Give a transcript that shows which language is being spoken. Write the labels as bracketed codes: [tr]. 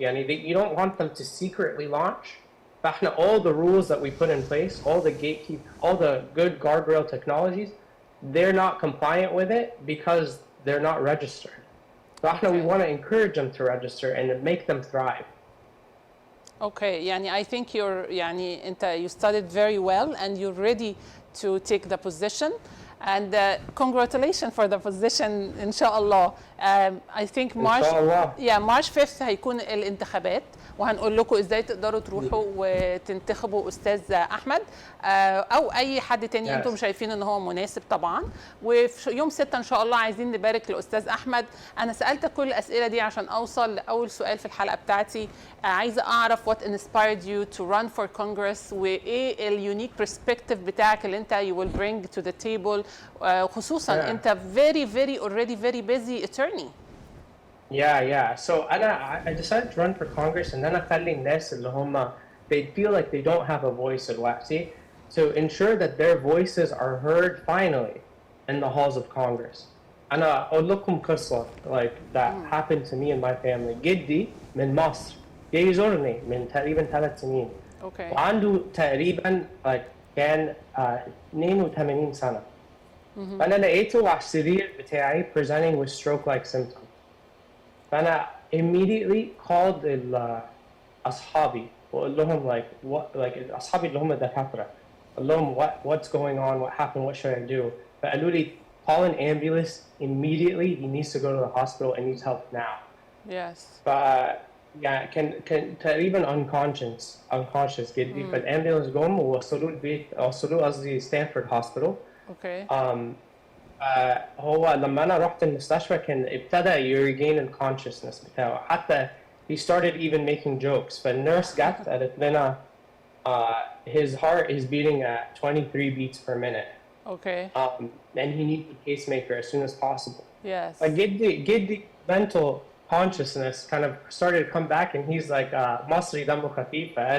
[ar] يعني [en] you don't want them to secretly launch. [ar] فاحنا [en] all the rules that we put in place, all the gatekeep, all the good guardrail technologies, they're not compliant with it because they're not registered. [ar] فاحنا [en] we want to encourage them to register and make them thrive. Okay, [ar] يعني [en] I think [ar] يعني انت [en] you studied very well and you're ready to take the position. And congratulations for the position [ar] إن شاء الله. [en] I think March, March 5th [ar] هيكون الانتخابات وهنقول لكم ازاي تقدروا تروحوا وتنتخبوا استاذ احمد او اي حد تاني انتم شايفين ان هو مناسب طبعا. وفي يوم 6 ان شاء الله عايزين نبارك لاستاذ احمد. انا سالتك كل الاسئله دي عشان اوصل لاول سؤال في الحلقه بتاعتي. عايزه اعرف [en] what inspired you to run for Congress [ar] وايه اليونيك [en] perspective [ar] بتاعك اللي انت [en] you will bring to the table [ar] خصوصا انت [en] already very busy attorney. Yeah. So I decided to run for Congress and then [ar] أخلي الناس اللي هم [en] they feel like they don't have a voice [ar] دلوقتي [en] to ensure that their voices are heard finally in the halls of Congress. [ar] أنا أقول لكم قصة [en] like that happened to me and my family. [ar] جدي من مصر جاي يزورني من تقريبا 3 سنين. [en] Okay. [ar] وعنده تقريبا كان 82 سنة. فأنا لقيته على السرير بتاعي [en] presenting with stroke-like symptoms. [ar] فأنا [en] immediately called [ar] أصحابي وقال لهم أصحابي اللي هم دكاترة قال لهم [en] what's going on, what happened, what should I do. [ar] فقالوا لي [en] call an ambulance immediately, he needs to go to the hospital and needs help now. Yes. [ar] يعني كان تقريبا [en] unconscious [ar] جدي. فالامبولانس جم ووصلوه البيت وصلوه قصدي ستانفورد هوسبيتال. اوكي. هو لما انا رحت المستشفى كان ابتدى يريجين الconsciousness بتاعه. [en] حتى he started even making jokes. [ar] فالنيرس جت قالت لنا [en] his heart is beating at 23 beats per minute. Okay. And he needs a pacemaker as soon as possible. Yes. [ar] جدي [en] mental consciousness kind of started to come back and he's like [ar] مصري دمه خفيف.